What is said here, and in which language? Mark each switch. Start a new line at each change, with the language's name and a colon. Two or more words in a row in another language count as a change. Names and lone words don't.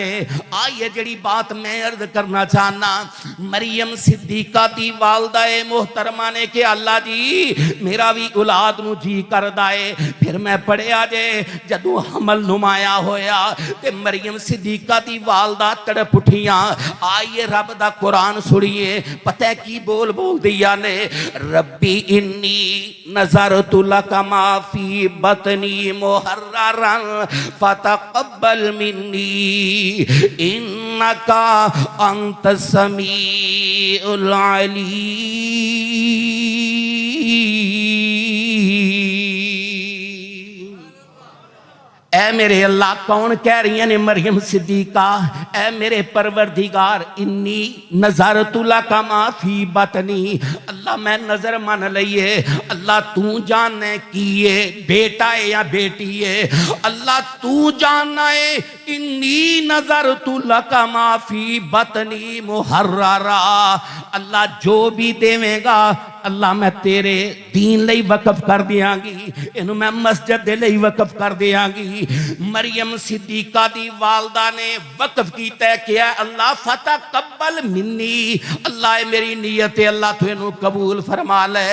Punjabi: آئیے جہڑی بات میں عرض کرنا چاہنا، مریم صدیقہ دی والدہ اے محترمہ نے کہ اللہ جی میرا وی اولاد نوں جی کردا ہے. فیر میں پڑھیا جے جدوں حمل نمایاں ہویا تے مریم صدیقہ دی والدہ تڑپ اٹھیاں. آئیے رب دا قرآن سنیے، پتہ ہے کی بول دیاں نے,
Arabic: رب إني نذرت لك ما في بطني محررا فتقبل مني إنك أنت السميع العليم.
Punjabi: اے میرے اللہ، کون کہہ رہی نے مریم صدیقہ، اے میرے پروردگار
Arabic: إني نذرت لك ما في بطني,
Punjabi: اللہ میں نذر من لئیے، اللہ توں جاننا کی ہے بیٹا ہے یا بیٹی ہے، اللہ توں جاننا ہے.
Arabic: إني نذرت لك ما في بطني محررا,
Punjabi: اللہ جو وی دیوے گا اللہ میں تیرے دین لئی وقف کر دیاں گی، اینوں میں مسجد دے لئی وقف کر دیاں گی. مریم صدیقہ دی والدہ نے وقف کیتا کہ اللہ
Arabic: فتقبل مني,
Punjabi: اللہ میری نیت ہے اللہ توں اینوں قبول فرما لے.